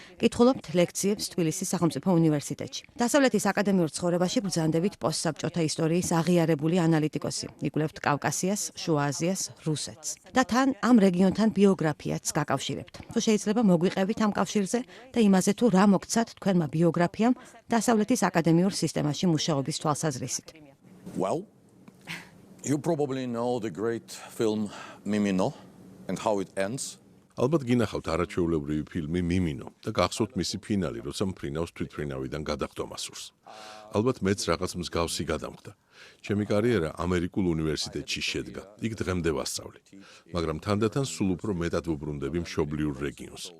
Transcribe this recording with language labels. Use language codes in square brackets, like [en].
[ka] კითხულობთ ლექციებს თბილისის სახელმწიფო უნივერსიტეტში. დასავლეთის აკადემიურ ცხოვრებაში ბრძანდებით პოსტსაბჭოთა ისტორიის აღიარებული ანალიტიკოსი. იკვლევთ კავკასიას, შუა აზიას, რუსეთს. და თან ამ რეგიონთან ბიოგრაფიაც გაკავშირებთ. თუ შეიძლება მოგვიყევით ამ კავშირზე და იმაზე თუ რა მოგცათ თქვენმა ბიოგრაფიამ დასავლეთის აკადემიურ სისტემაში მუშაობის თვალსაზრისით. [en] Well, you probably know the great film Mimino and how it ends. [ka] ალბათ გინახავთ არაჩვეულებრივი ფილმი Mimino და გახსოვთ მისი ფინალი, როცა მფრინავს თვითმფრინავიდან გადახტომა სურს. ალბათ მეც რაღაც მსგავსი გადამხდა. ჩემი კარიერა ამერიკულ უნივერსიტეტში შედგა. იქ დღემდე ვასწავლი. მაგრამ თანდათან სულ უფრო მეტად ვუბრუნდები მშობლიურ რეგიონს.